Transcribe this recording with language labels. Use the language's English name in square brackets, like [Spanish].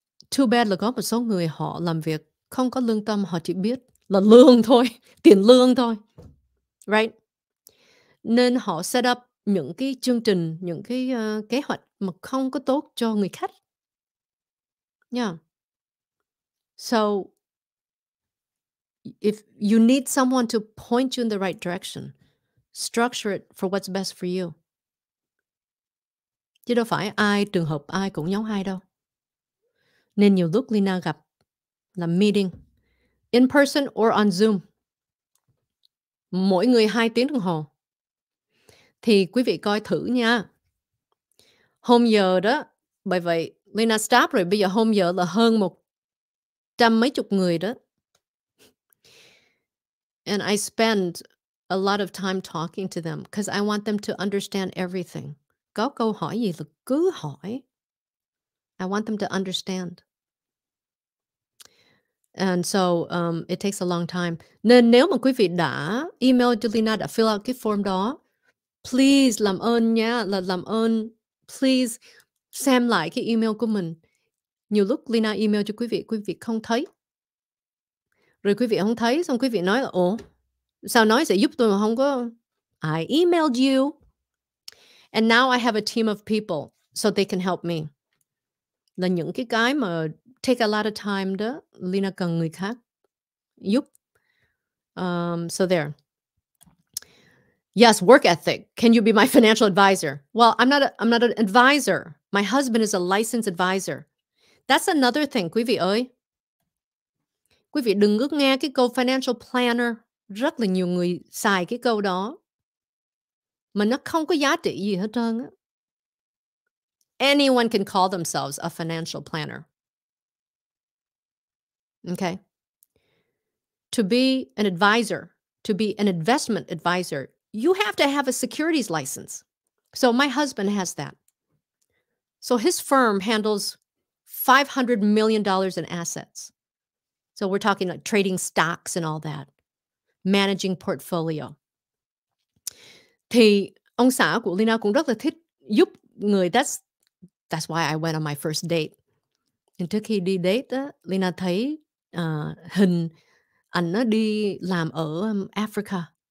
[English] Too bad [Vietnamese] là có một số người họ làm việc không có lương tâm, họ chỉ biết là lương thôi, tiền lương thôi, [English] right? [Vietnamese] Nên họ set up những cái chương trình, những cái kế hoạch mà không có tốt cho người khách. [English] Yeah. So if you need someone to point you in the right direction, structure it for what's best for you. [Vietnamese] Chứ đâu phải trường hợp ai cũng giống ai đâu. Nên nhiều lúc Leyna gặp làm [English] meeting in person or on Zoom, [Vietnamese] mỗi người 2 tiếng đồng hồ. Thì quý vị coi thử nha. Hôm giờ đó, bởi vậy Leyna stop rồi, bây giờ hôm giờ là hơn 100 mấy chục người đó. [English] And I spend a lot of time talking to them because I want them to understand everything. [Vietnamese] Có câu hỏi gì là cứ hỏi. [English] I want them to understand. And so it takes a long time. [Vietnamese] Nên nếu mà quý vị đã email cho Leyna, đã fill out cái form đó, please làm ơn nha, làm ơn, please xem lại cái email của mình. Nhiều lúc Leyna email cho quý vị không thấy. Rồi quý vị không thấy, xong quý vị nói là ủa, sao nói sẽ giúp tôi mà không có. [English] I emailed you. And now I have a team of people so they can help me. [Vietnamese] Là những cái mà [English] take a lot of time [Vietnamese] đó, Leyna cần người khác giúp. [English] So there. Yes, work ethic. Can you be my financial advisor? Well, I'm not an advisor. My husband is a licensed advisor. That's another thing, [Vietnamese] quý vị ơi. Quý vị đừng có nghe cái câu financial planner. Rất là nhiều người xài cái câu đó mà nó không có giá trị gì hết trơn á. [English] Anyone can call themselves a financial planner. Okay? To be an advisor, to be an investment advisor, you have to have a securities license. So my husband has that. So his firm handles $500 million in assets. So we're talking like trading stocks and all that, managing portfolio. [Vietnamese] Thì ông xã của Leyna cũng rất là thích giúp người. [English] That's why I went on my first date. [Vietnamese] Trước khi đi date á, Leyna thấy hình ảnh nó đi làm ở Africa.